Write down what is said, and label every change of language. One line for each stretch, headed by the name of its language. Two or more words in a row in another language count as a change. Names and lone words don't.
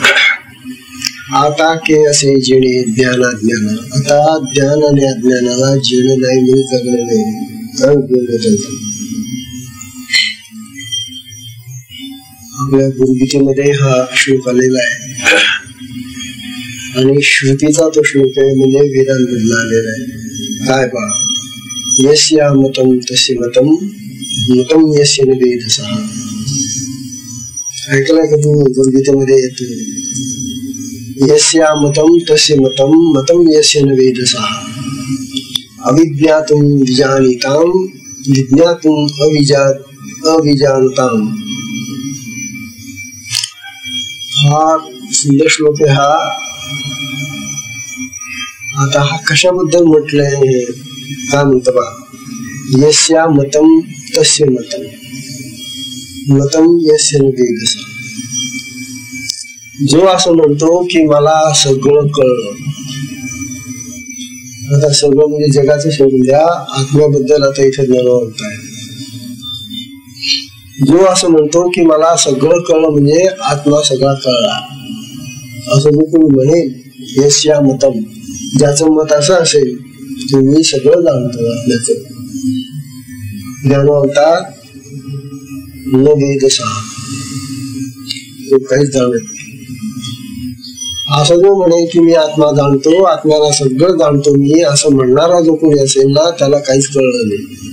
Marathi: आता के असे जेणे ज्ञानाज्ञाना, आता ज्ञान आणि अज्ञानाला जेणं नाही म्हणून जगणं नाही. आपल्या गुरुगीतेमध्ये हा श्लोक आलेला आहे आणि श्रुतीचा तो श्लोक आहे, म्हणजे वेदांमधून आलेला आहे. काय बा,
Sanskrit: यस्या मतम तस्य मतम मतम यस्य न वेदसः.
Marathi: ऐकलं का तू? गुरुगीतेमध्ये येतो,
Sanskrit: यस्या मतम तस्य मतम मतम यस्य न वेदसः अविज्ञातुम विजानीताम विज्ञातुम अविजानताम.
Marathi: फार सुंदर श्लोक आहे हा. आता हा कशाबद्दल म्हटलंय? काय म्हणतो बा,
Sanskrit: यस्या मतम तस्य मतम मतम यस्य न वेदसः.
Marathi: जो असं म्हणतो की मला सगळं कळलं, आता सगळं म्हणजे जगाचं सोडून द्या, आत्म्याबद्दल आता इथे म्हणताय. जो असं म्हणतो की मला सगळं कळलं म्हणजे आत्मा सगळा कळला, असं जो कोणी म्हणेल,
Sanskrit: यस्या मतम,
Marathi: ज्याचं मत असं असेल की मी सगळं जाणतो आत्म्याचं, ज्ञानवंता
Sanskrit: न वेदसः,
Marathi: तो काहीच जाणत नाही. असं जो म्हणेल की मी आत्मा जाणतो, आत्म्याला सगळं जाणतो मी, असं म्हणणारा जो कोणी असेल ना त्याला काहीच कळलं नाही.